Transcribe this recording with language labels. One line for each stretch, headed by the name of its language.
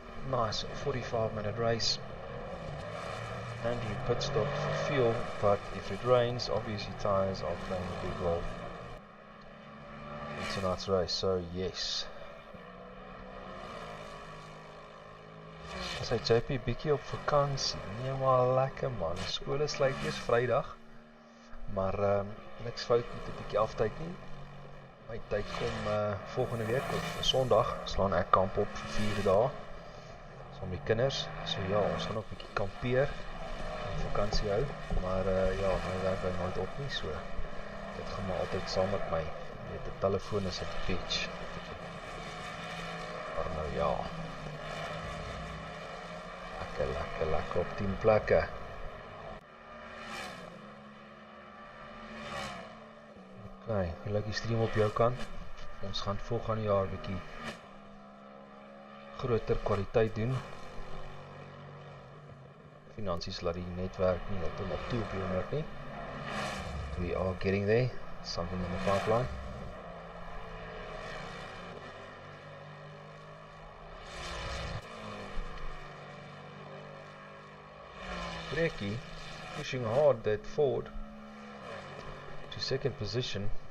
English: Nice 45-minute race. Andrew pit stop for fuel, but if it rains, obviously tyres are playing a big role in tonight's race. So yes.
Afrikaans: Sy JP bietjie op vakansie. Nee maar lekker man. Skole sluit eers Vrydag. Maar niks fout met 'n bietjie aftyd nie. My tyd kom volgende week op Sondag slaan ek kamp op vir 4 dae. Saam met die kinders. So ja, ons gaan ook 'n bietjie kampeer en vakansie hou. Maar ja, my werk hou nooit op nie, so dit gaan maar altyd saam met my. Net 'n telefoon is 'n bitch. Maar nou ja. Lekker op 10 plekke. Okay, hoe lyk die stream op jou kant? Ons gaan volgende jaar bietjie groter kwaliteit doen. Finansies laat die netwerk nie heeltemal toe op die oomblik nie.
English: We are getting there. Something in the pipeline. Breaky pushing hard that forward to second position.